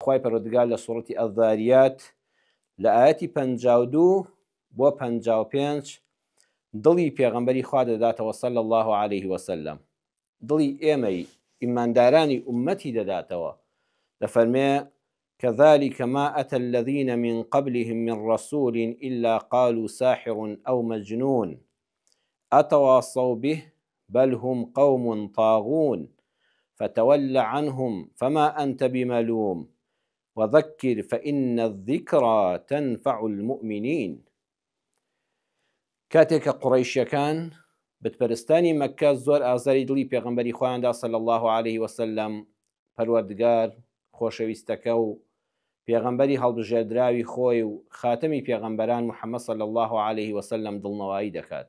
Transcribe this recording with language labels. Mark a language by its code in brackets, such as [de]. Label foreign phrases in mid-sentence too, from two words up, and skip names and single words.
[ckb] خوای پەروەردگار لە سوورەتی ئەذاریات لە ئاەتی 52 بۆ 55 دڵی پێغەمبەری خوا دەداتەوە [ar] صلی الله عليه وسلم، [ckb] دڵی ئێمەی ئیماندارانی ئومەتی دەداتەوە. [ar] دەفەرمێ كذلك ما أتى الذين من قبلهم من رسول إلا قالوا ساحر أو مجنون أتواصوا به بل هم قوم طاغون فتول عنهم فما أنت بملوم وذكر فإن الذكرى تنفع المؤمنين. [ckb] کاتێککە قوڕەیشیەکان بتپەرستانی مەکە زۆر ئازاری دڵی پێغەمبەری خۆیاندا [ar] صلی الله عليه وسلم، [ckb] پەروەردگار خۆشەویستەکە و پێغەمبەری هەڵبژێردراوی خۆی و خاتەمی پێغەمبەران محەممەد [ar] صلی الله عليه وسلم [ckb] دڵنەوایی دەکات.